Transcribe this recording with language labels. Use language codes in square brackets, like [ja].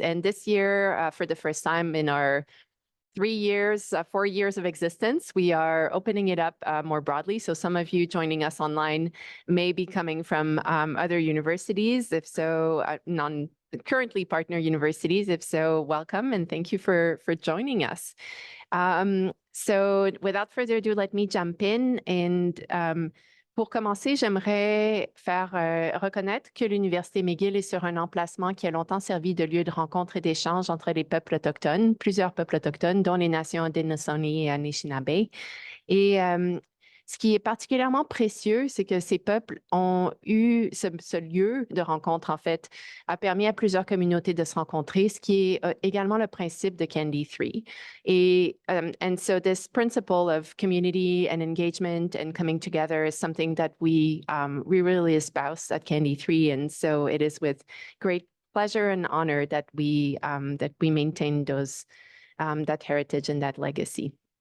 [en] And this year, for the first time in our 4 years of existence, we are opening it up more broadly. So some of you joining us online may be coming from other universities. If so, currently partner universities. If so, welcome and thank you for joining us. So without further ado, let me jump in. [fr] And pour commencer, j'aimerais faire reconnaître que l'Université McGill est sur un emplacement qui a longtemps servi de lieu de rencontre et d'échange entre les peuples autochtones, plusieurs peuples autochtones, dont les nations Haudenosaunee et Anishinaabe. Et ce qui est particulièrement précieux, c'est que ces peuples ont eu ce lieu de rencontre, en fait, a permis à plusieurs communautés de se rencontrer, ce qui est également le principe de CAnD3. [en] And so this principle of community and engagement and coming together is something that we really espouse at CAnD3. And so it is with great pleasure and honor that we maintain that heritage and that legacy.